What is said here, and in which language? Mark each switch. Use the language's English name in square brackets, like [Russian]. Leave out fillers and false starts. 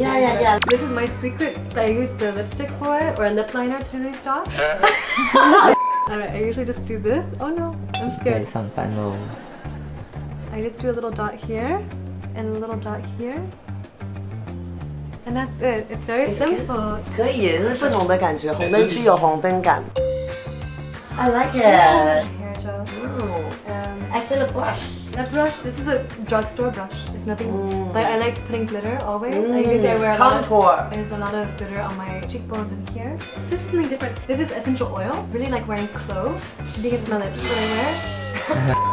[English] Yeah. This is my secret. I use the lipstick for it or a lip liner to do these dots. Alright, I usually just do this. Oh no, I'm [Chinese] 可以 [English] scared. [Chinese] 上班喽。 [English] I just do a little dot here and a little dot here. And that's it. It's very simple. [Chinese] 可以耶，是不同的感觉。红灯区有红灯感。 [English] I like it. Hair gel. I see the brush. That brush, this is a drugstore brush. It's nothing, but I like putting glitter always. You can see I wear a lot Contour. there's a lot of glitter on my cheekbones and here. This is something different. This is essential oil. Really like wearing clove. You can smell it. What I wear.